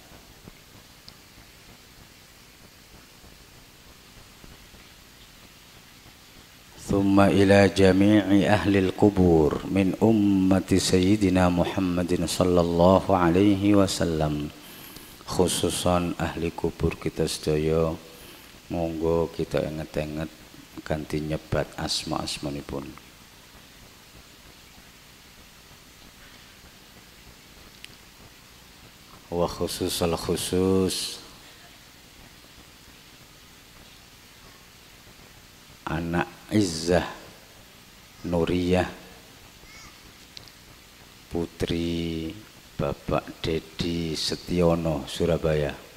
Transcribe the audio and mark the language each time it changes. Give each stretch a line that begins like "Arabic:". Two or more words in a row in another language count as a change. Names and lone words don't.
Arabic: ثم إلى جميع أهل القبور من أمة سيدنا محمد صلى الله عليه وسلم،
Javanese: khususan ahli kubur kita sedaya, monggo kita inget-inget ganti nyebat asma-asmanipun.
Arabic: وخصوص الخصوص
Javanese: anak Izzah Nuriyah, putri Bapak Dedi Setiono Surabaya.